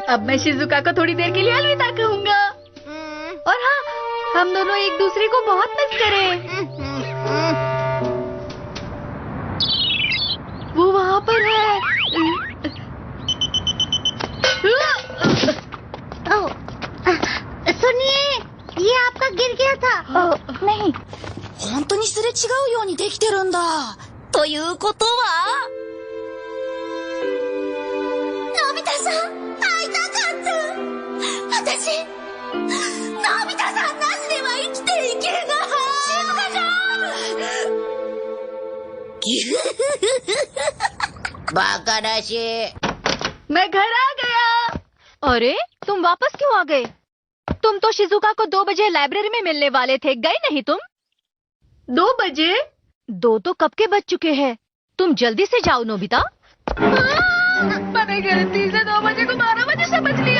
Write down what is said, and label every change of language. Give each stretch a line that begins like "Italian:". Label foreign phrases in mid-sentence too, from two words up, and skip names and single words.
Hindi: अब मैं शिजुका को थोड़ी देर के लिए अलविदा कहूँगा। और हाँ, हम दोनों एक दूसरे को बहुत मिस करें। वो वहाँ पर है। सुनिए, ये आपका गिर गया था। नहीं।
Japanese: 本当にすれ違うようにできてるんだ。ということはのび太さん、会いたかった。私、のび太さんなしでは生きていけない。静香ちゃんバカらしい。
Hindi: मैं घर आ गया। अरे तुम वापस क्यों आ गए? तुम तो शिजुका को 2 बजे लाइब्रेरी में मिलने वाले थे, गए नहीं तुम? 2 बजे? 2 तो कब के बज चुके हैं। तुम जल्दी से जाओ नोबिता। मैंने गलती से 2 बजे को 12 बजे समझ लिया।